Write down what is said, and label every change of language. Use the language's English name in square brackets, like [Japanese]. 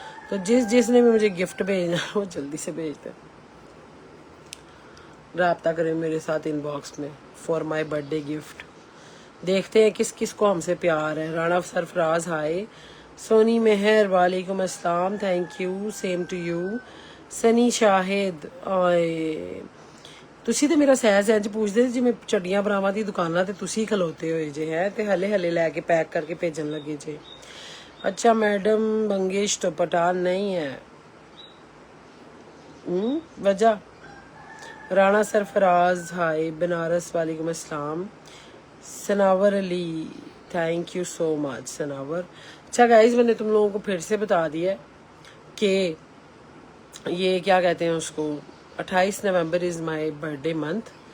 [Hindi] तो जिसने भी मुझे गिफ्ट भेजना वो जल्दी से भेज दे, राब्ता करें मेरे साथ इनबॉक्स में [English] For my birthday gift. [Hindi] देखते हैं किस किस को हमसे प्यार है। राणा सरफराज हाय। सोनी मेहर वालेकुम अस्सलाम, [English] Thank you, same to you. [Hindi] Sunny Shahid आए। [Punjabi] ਤੁਸੀਂ ਤੇ ਮੇਰਾ ਸਹਿਜ ਇੰਜ ਪੁੱਛਦੇ ਜਿਵੇਂ ਚੱਡੀਆਂ ਭਰਾਵਾਂ ਦੀ ਦੁਕਾਨਾਂ ਤੇ ਤੁਸੀਂ ਖਲੋਤੇ ਹੋਏ ਜੇ ਹੈ ਤੇ ਹਲੇ ਹਲੇ ਲੈ ਕੇ ਪੈਕ ਕਰਕੇ ਭੇਜਣ ਲੱਗੇ ਜੇ। [Hindi] अच्छा मैडम बंगेश तो पठान नहीं है, वजह? राणा सरफराज हाय। बनारस वालेकुम अस्सलाम। Sanawar Ali [English] thank you so much [Hindi] Sanawar. अच्छा गाइज मैंने तुम लोगों को फिर से बता दिया कि ये क्या कहते हैं उसको, 28 November [English] Is my birthday month.